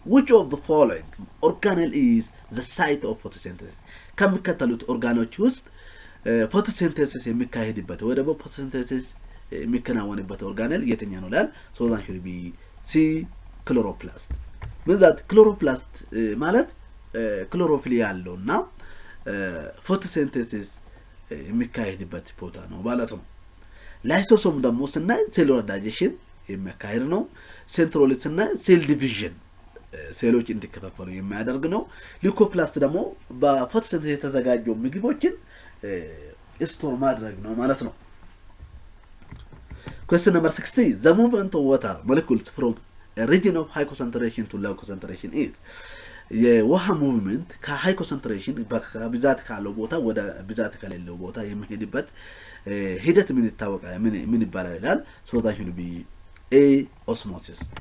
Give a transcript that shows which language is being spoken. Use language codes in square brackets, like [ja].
[en] Which of the following organelle is the site of photosynthesis? [am] ከሚከተሉት ኦርጋኖች ውስጥ ፎቶሲንቴሲስ የሚካሄድበት ወይ ደግሞ ፎቶሲንቴሲስ የሚከናወንበት ኦርጋነል የትኛው ነው ይላል። ሶ [en] that should be C [am] ክሎሮፕላስት። ምንዛት ክሎሮፕላስት ማለት ክሎሮፊል ያለውና ፎቶሲንቴሲስ የሚካሄድበት ቦታ ነው ማለት ነው። ላይሶሶም ደግሞ ስናይ ሴሉላር ዳይጀሽን የሚያካሂድ ነው። ሴንትሮሊስ ስናይ ሴል ዲቪዥን ሴሎች እንዲከፋፈሉ የሚያደርግ ነው። ሊኮፕላስት ደግሞ በፎቶሲንቴሲስ የተዘጋጁ ምግቦችን ስቶር ማድረግ ነው ማለት ነው። [en] Question number 60. The movement of water molecules from a region of high concentration to low concentration is [am] የውሃ ሙቭመንት ከሃይ ኮንሰንትሬሽን በብዛት ካለው ቦታ ወደ ብዛት ከሌለው ቦታ የሚሄድበት ሂደት ምን ይባላል ይላል። [en] so that should be A osmosis.